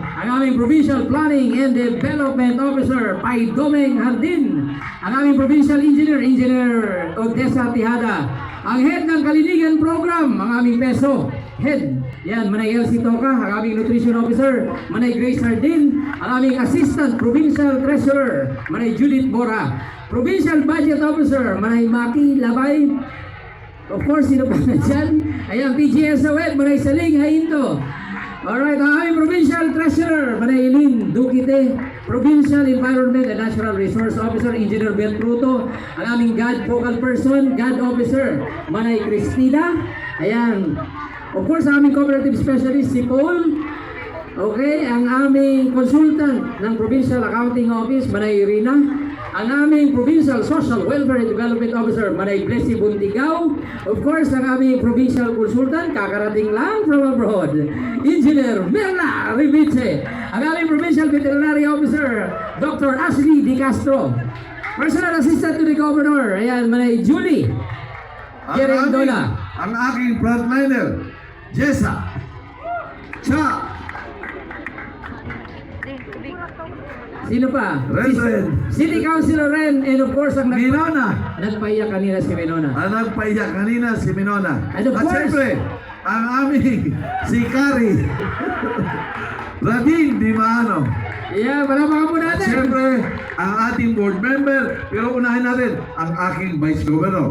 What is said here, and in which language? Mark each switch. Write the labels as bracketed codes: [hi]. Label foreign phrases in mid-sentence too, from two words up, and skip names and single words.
[tl] ang aming Provincial Planning and Development Officer, Pai Domeng Hardin, ang aming Provincial Engineer, Engineer Odessa Tihada, ang Head ng Kalinigan Program, ang aming PESO Head, yan, Manay Elsie Toca, ang aming Nutrition Officer, Manay Grace Hardin, ang aming Assistant Provincial Treasurer, Manay Judith Bora, Provincial Budget Officer, Manay Maki Labay, [en] of course, [tl] sino pa na dyan? Ayan, PGSOF, Manay Saling Hainto. Alright, ang aming Provincial Treasurer, Manay Eileen Duquite, Provincial Environment and Natural Resource Officer, Engineer Ben Pruto, ang aming God Focal Person, God Officer, Manay Cristina. Ayan, [en] of course, [tl] ang aming Cooperative Specialist, si Paul. Okay, ang aming Consultant ng Provincial Accounting Office, Manay Irina. Ang aming Provincial Social Welfare and Development Officer, Manay Blessy Buntigaw. [en] Of course, [tl] ang aming Provincial Consultant, kakarating lang [en] from abroad, [tl] Engineer Merla Riviche. Ang aming Provincial Veterinary Officer, Dr. Ashley Di Castro. Personal Assistant to the Governor, ayan, Manay Julie Querendola. Ang aking frontliner, Jessa Cha. Sino pa? Ren. [en] City Councilor Ren, and of course, [tl] ang Minona. nagpaiyak kanina si Minona. Ang nagpaiyak kanina si Minona. [en] And of [tl] At [en] course, [tl] siyempre, ang aming si Kari. Radin Di Maano. Yeah, palamakan po At natin. siyempre, ang ating board member. Pero unahin natin, ang aking Vice Governor.